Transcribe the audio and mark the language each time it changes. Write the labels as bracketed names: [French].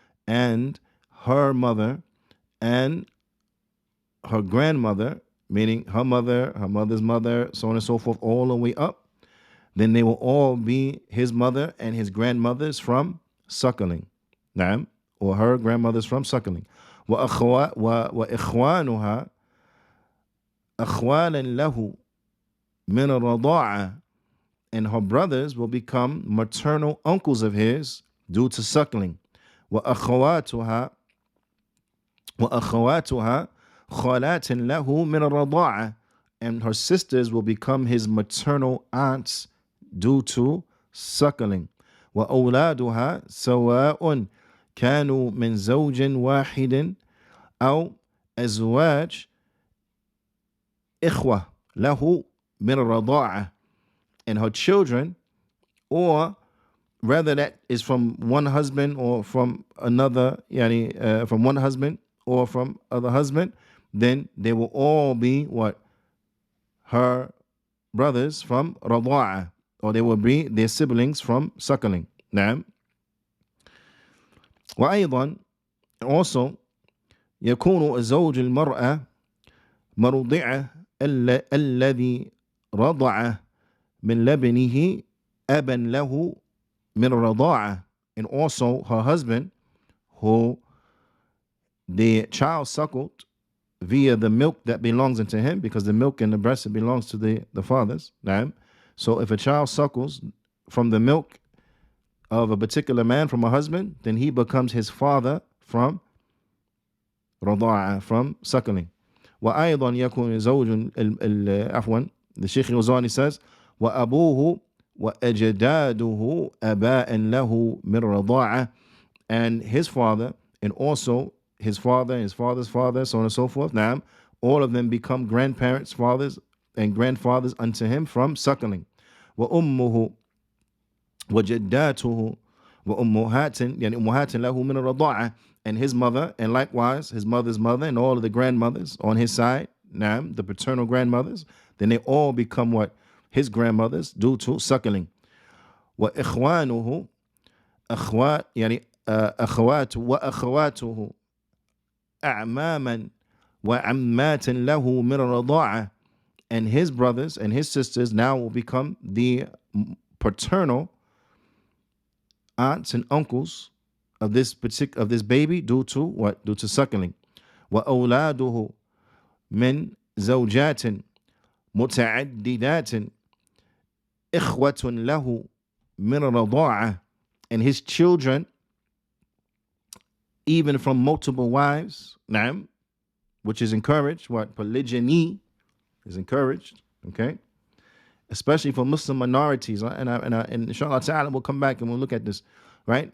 [English] And her mother and her grandmother, meaning her mother, her mother's mother, so on and so forth, all the way up, then they will all be his mother and his grandmothers from suckling. Naam, or her grandmothers from suckling. [Arabic] وإخوانها أخوالا له من الرضاعة. [English] And her brothers will become maternal uncles of his due to suckling. [Arabic] وأخواتها خالات له من الرضاعة. [English] And her sisters will become his maternal aunts due to suckling. [Arabic] وأولادها سواء كانوا من زوج واحد أو أزواج إخوة له من الرضاعة. [English] And her children, or rather that is from one husband or from another, from one husband or from other husband, then they will all be what? Her brothers from رضاعة, or they will be their siblings from suckling. [Arabic] نعم. وأيضا [English] also [Arabic] يكون زوج المرأة مرضعة الذي رضع من لبنه أبا له من الرضاعة. [English] And also her husband, who the child suckled via the milk that belongs unto him, because the milk in the breast, it belongs to the fathers. Naam. So if a child suckles from the milk of a particular man, from a husband, then he becomes his father from رضاعة, from suckling. [Arabic] وأيضا يكون زوج عفوا, [English] the Shaykh Juyaanee says, [Arabic] وأبوه وأجداده أباء له من رضاعة. [English] And his father, and also his father and his father's father, so on and so forth. Now, all of them become grandparents, fathers, and grandfathers unto him from suckling. [Arabic] وأمه وجداته وأمهات يعني أمهات له من الرضاعة. [English] And his mother, and likewise his mother's mother, and all of the grandmothers on his side, now the paternal grandmothers, then they all become what? His grandmothers due to suckling. [Arabic] وإخوانه أخوات يعني أخوات وأخواته أعماما وعمات له من الرضاعة. [English] And his brothers and his sisters now will become the paternal aunts and uncles of this baby due to what? Due to suckling. [Arabic] وأولاده من زوجات متعددات إخوة له من الرضاعة. [English] And his children, even from multiple wives, نعم, which is encouraged. What? Polygyny is encouraged. Okay, especially for Muslim minorities, and inshallah ta'ala we'll come back and we'll look at this, right?